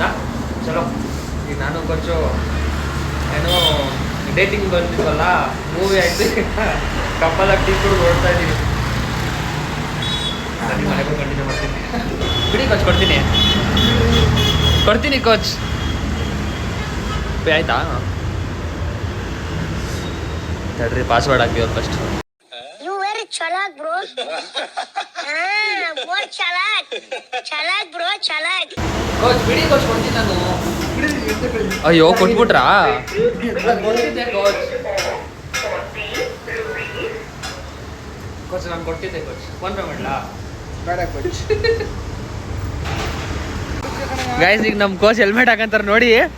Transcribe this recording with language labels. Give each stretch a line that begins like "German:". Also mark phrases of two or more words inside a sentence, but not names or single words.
Kannada: ಚಲೋ, ಈಗ ನಾನು ಕೊಂಚ ಏನೋ ಡೇಟಿಂಗ್ ಬಂದಿದ್ವಲ್ಲ, ಮೂವಿ ಆಯಿತು, ಕಪ್ಪಲಾಗಿ ಟೀ ಕೂಡ ಓಡ್ತಾ ಇದ್ದೀವಿ. ನಾನು ಮನೆಗೂ ಕಂಟಿನ್ಯೂ ಮಾಡ್ತೀನಿ. ಬಿಡಿ ಕೋಚ್, ಕೊಡ್ತೀನಿ ಕೋಚ್. ಆಯ್ತಾ? ತಡ್ರಿ ಪಾಸ್ವರ್ಡ್ ಹಾಕಿ ಅವ್ರು ಫಸ್ಟ್.
Hindi: चालाक ब्रो बहुत चालाक ब्रो चालाक.
Kannada: ಕೋಚ್ ಬಿಡಿ ಕೋಚ್, ಕೊಡ್ತೀನಿ ನಾನು. ಅಯ್ಯೋ ಕೊಟ್ಬಿಟ್ರಾ? ಕೊಡ್ತಿದ್ದೆ ಕೋಚ್, ನಾನು ಕೊಟ್ಟಿದ್ದೆ ಕೋಚ್. ಫೋನ್ ಪೇ ಮಾಡಲಾ? ಬೇಡ ಕೋಚ್. ಗೈಸ್ ಈಗ ನಮ್ಮ ಕೋಚ್ ಹೆಲ್ಮೆಟ್ ಹಾಕಂತಾರೆ ನೋಡಿ.